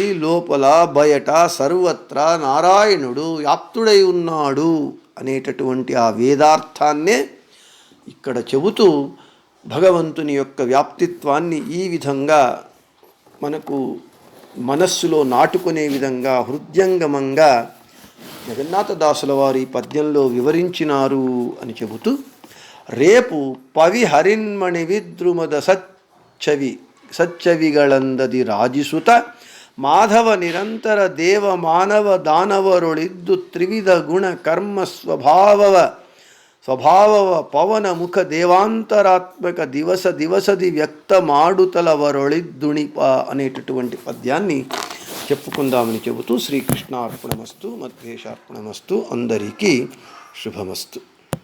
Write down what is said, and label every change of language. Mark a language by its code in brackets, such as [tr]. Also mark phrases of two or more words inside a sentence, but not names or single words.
[te] లోపల బయట సర్వత్రా నారాయణుడు వ్యాప్తుడై ఉన్నాడు అనేటటువంటి ఆ వేదార్థాన్నే ఇక్కడ చెబుతూ భగవంతుని యొక్క వ్యాప్తిత్వాన్ని ఈ విధంగా మనకు మనస్సులో నాటుకునే విధంగా హృద్యంగమంగా జగన్నాథదాసుల వారు ఈ పద్యంలో వివరించినారు అని చెబుతూ, [kn] ರೇಪು ಪವಿ ಹರಿನ್ಮಣಿ ವಿದ್ರುಮದ సచ్చవిಗಳಂದದಿ ರಾಜಿಸುತ ಮಾಧವ ನಿರಂತರ ದೇವ ಮಾನವ ದಾನವರೊಳಿದ್ದು ತ್ರಿವಿಧ ಗುಣ ಕರ್ಮ ಸ್ವಭಾವವ ಪವನ ಮುಖ ದೇವಾಂತರಾತ್ಮಕ ದಿವಸದಿ ವ್ಯಕ್ತ ಮಾಡುತಲವರೊಳಿದ್ದುಣಿಪ [te] అనేటటువంటి పద్యాన్ని చెప్పుకుందామని చెబుతూ శ్రీకృష్ణార్పణమస్తు మధ్యేశార్పణమస్తు. అందరికీ శుభమస్తు.